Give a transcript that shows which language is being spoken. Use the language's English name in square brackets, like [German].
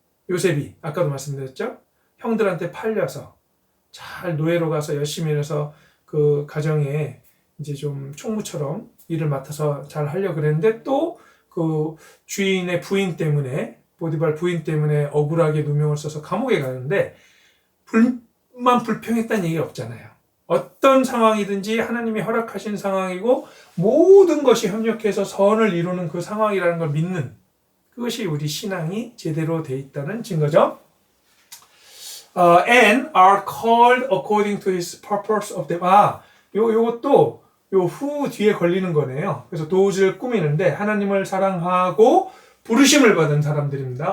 [Korean] 요셉이 아까도 말씀드렸죠? 형들한테 팔려서 잘 노예로 가서 열심히 일해서 그 가정에 이제 좀 총무처럼 일을 맡아서 잘 하려고 그랬는데 또 그 주인의 부인 때문에, 보디발 부인 때문에 억울하게 누명을 써서 감옥에 가는데 불평했다는 얘기 없잖아요. 어떤 상황이든지 하나님이 허락하신 상황이고 모든 것이 협력해서 선을 이루는 그 상황이라는 걸 믿는, 그것이 우리 신앙이 제대로 돼 있다는 증거죠. [English] And are called according to his purpose of them. [Korean] 요것도 요 후 뒤에 걸리는 거네요. 그래서 도우즈를 꾸미는데 하나님을 사랑하고 부르심을 받은 사람들입니다.